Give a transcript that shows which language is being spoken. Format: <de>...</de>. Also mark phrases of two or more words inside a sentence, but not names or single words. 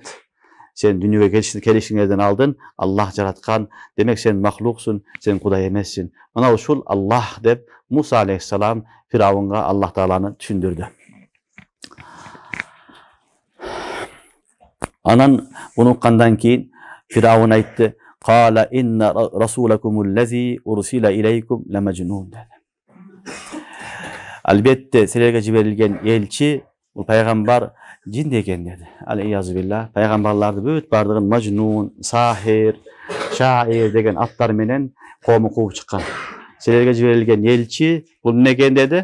<ky>Сен дүйнөгө келишиңерден алдын Аллах жараткан, демек сен махлуксуң, сен Кудай эмессиң. Мына ушул Аллах деп Муса алейхиссалам Фираунга Аллах Тааланы түшүндүрдү.</ky> <ar>Анан буну уккандан кийин Фираун айтты: "قال إن رسولكم الذي أرسل إليكم لمجنون" dedi.</ar> <ky>Албетте силерге жиберилген элчи, бул пайгамбар жин деген dedi.</ky> <ar>العياذ بالله.</ar> <ky>Пайгамбарларды бүт бардыгын мажнун, сахир, шаир деген аттар менен коому кууп чыккан. Силерге жиберилген элчи бул эмне экен dedi?</ky>